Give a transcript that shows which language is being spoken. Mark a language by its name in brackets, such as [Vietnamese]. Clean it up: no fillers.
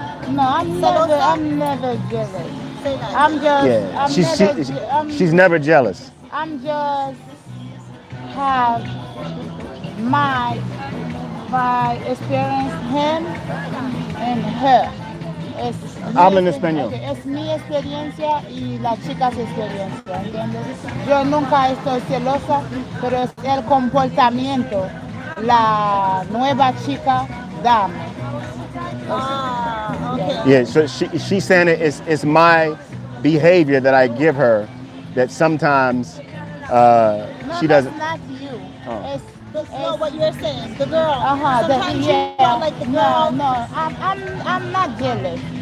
[English] no, I'm never jealous. Say that. I'm just, Yeah. I'm She's never jealous. I'm just have my experience him and her. [Spanish] Habla en español. Okay, es mi experiencia y la chica su experiencia, ¿entiendes? Yo nunca estoy celosa, pero es el comportamiento la nueva chica dame. [English] Okay. Yeah. So she's saying it's my behavior that I give her that sometimes she doesn't. It's not you. Oh. That's not what you're saying. The girl. Sometimes Yeah. you feel like the girl. No. I'm not jealous.